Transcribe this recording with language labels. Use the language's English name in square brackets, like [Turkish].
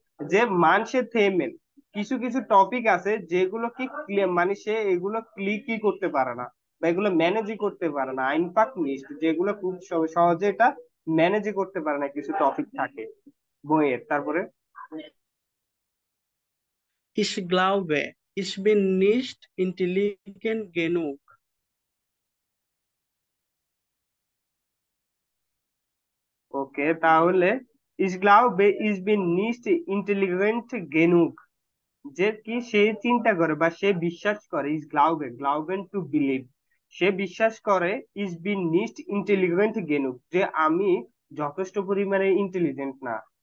[Bangla] যে মানসে থেমেন, কিছু কিছু টপিক আছে যেগুলো কি মানে সে এগুলো ক্লিকই করতে পারে না বা এগুলো ম্যানেজই করতে পারে না। [German] আইনফাক নিস্ট, [Bangla] যেগুলো খুব সহজে এটা ম্যানেজই করতে পারে না, কিছু টপিক থাকে বইয়ের। তারপরে [German] Ich glaube, ich bin nicht intelligent genug. [Bangla] ওকে, তাহলে [German] ইস গ্লাউবে ইস বিন নিস্ট ইন্টেলিজেন্ট গেনুক, [Bangla] যে কি সে চিন্তা করে বা সে বিশ্বাস করে, ইজ গ্লাউবে, গ্লাউবেন টু বিলিভ, সে বিশ্বাস করে, [German] ইজ বিন নিস্ট ইন্টেলিজেন্ট গেনুক, [Bangla] যে আমি যথেষ্ট পরিমাণে ইন্টেলিজেন্ট না।